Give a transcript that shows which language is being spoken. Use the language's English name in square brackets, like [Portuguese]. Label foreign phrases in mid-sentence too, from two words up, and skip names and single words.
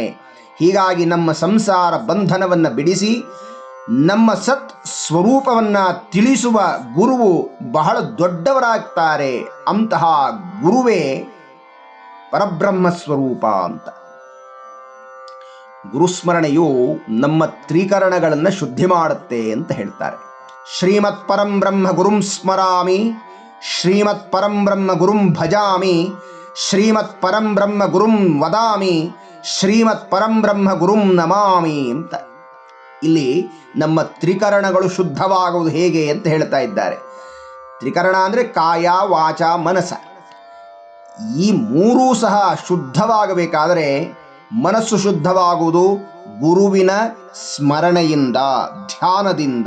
[Kannada] ಹೀಗಾಗಿ ನಮ್ಮ ಸಂಸಾರ ಬಂಧನವನ್ನು ಬಿಡಿಸಿ ನಮ್ಮ ಸತ್ ಸ್ವರೂಪವನ್ನು ತಿಳಿಸುವ ಗುರುವು ಬಹಳ ದೊಡ್ಡವರಾಗ್ತಾರೆ. ಅಂತಹ ಗುರುವೇ ಪರಬ್ರಹ್ಮ ಸ್ವರೂಪ ಅಂತ. ಗುರುಸ್ಮರಣೆಯು ನಮ್ಮ ತ್ರಿಕರಣಗಳನ್ನು ಶುದ್ಧಿ ಮಾಡುತ್ತೆ ಅಂತ ಹೇಳ್ತಾರೆ. [Sanskrit] ಶ್ರೀಮತ್ ಪರಂ ಬ್ರಹ್ಮ ಗುರುಂ ಸ್ಮರಾಮಿ, ಶ್ರೀಮತ್ ಪರಂ ಬ್ರಹ್ಮ ಗುರುಂ ಭಜಾಮಿ, ಶ್ರೀಮತ್ ಪರಂ ಬ್ರಹ್ಮ ಗುರುಂ ವದಾಮಿ, ಶ್ರೀಮತ್ ಪರಂ ಬ್ರಹ್ಮ ಗುರುಂ ನಮಾಮಿ ಅಂತ. [Kannada] ಇಲ್ಲಿ ನಮ್ಮ ತ್ರಿಕರಣಗಳು ಶುದ್ಧವಾಗುವುದು ಹೇಗೆ ಅಂತ ಹೇಳ್ತಾ ಇದ್ದಾರೆ. ತ್ರಿಕರಣ ಅಂದರೆ ಕಾಯ, ವಾಚ, ಮನಸ. ಈ ಮೂರೂ ಸಹ ಶುದ್ಧವಾಗಬೇಕಾದರೆ ಮನಸ್ಸು ಶುದ್ಧವಾಗುವುದು ಗುರುವಿನ ಸ್ಮರಣೆಯಿಂದ, ಧ್ಯಾನದಿಂದ.